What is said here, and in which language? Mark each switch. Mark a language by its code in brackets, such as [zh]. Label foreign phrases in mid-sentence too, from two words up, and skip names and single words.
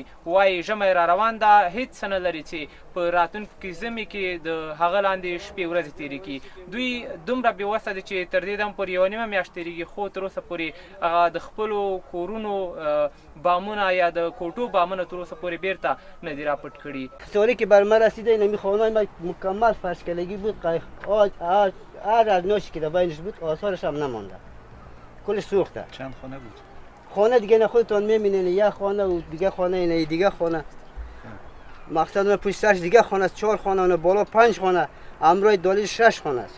[ps] وایي ژمی را روان ده، هېڅ څه نه لري چې په راتلونکي ژمي کې د هغه لاندې شپې ورځې تېرې کړي. دوی دومره بېوسه دي چې تر دې دم پورې یوه نیمه میاشت تېرېږي، خو تر اوسه پورې هغه د خپلو کورونو بامونه یا د کوټو بامونه تر اوسه پورې بیرته نه دي راپټ کړي. [fa] سالی که بر من رسیده این خانه ما مکمل فرشکلگی بود، هر اجناسی که در بینش بود آثارش هم نمانده، کلش سوخته. چند خانه بود؟ خانه دیگه نه خودتان میبینین، یک خانه و دیگه خانه اینه دیگه خانه، مقصد اون پشت سرش دیگه خانه است، 4 خانه، اون بالا 5 خانه، امرای دالی 6 خانه است.